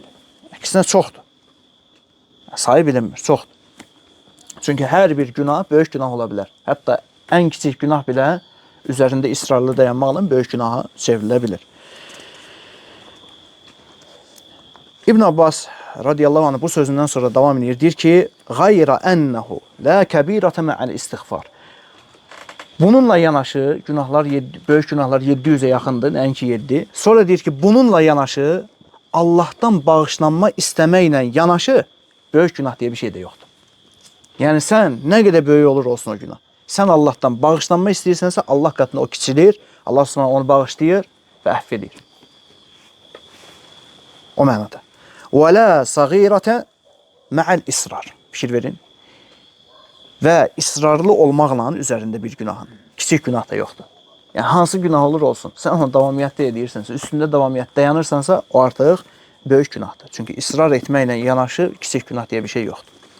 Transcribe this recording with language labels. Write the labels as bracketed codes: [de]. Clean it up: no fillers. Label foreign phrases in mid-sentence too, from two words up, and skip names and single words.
[az] Əksinə çoxdur. Sayı bilinmir, çoxdur. Çünki hər bir günah böyük günah ola bilər. Hətta ən kiçik günah belə üzərində israrlı dayanmaqla böyük günaha çevrilə bilir. İbn Abbas [ar] رضي الله عنه [az] bu sözündən sonra davam edir. Deyir ki, [ar] غَيْرَ أَنَّهُ لَا كَب۪يرَةَ مَعَ الْاِسْتِغْفَارِ. [az] Bununla yanaşı böyük günahlar 700'e yaxındır, nəinki 7. Sonra deyir ki, bununla yanaşı Allah'tan bağışlanma istəməklə yanaşı böyük günah deyə bir şey də yoxdur. Yəni sən nə qədər böyük olur olsun o günah. Sən Allah'tan bağışlanma istəyirsənsə Allah qatında o kiçilir, Allah sonra onu bağışlayır və əhv edir. O mənada. [ar] وَلَا صَغِيرَةَ مَعَ الْإِسْرَارِ. [az] Fikir verin. Və israrlı olmaqla üzərində bir günahın. Kiçik günah da yoxdur. Yəni hansı günah olur olsun, sən onu davamiyyətdə edirsənsə, üstündə davamiyyət dayanırsansa, o artıq böyük günahdır. Çünki israr etməklə yanaşı kiçik günah deyə bir şey yoxdur.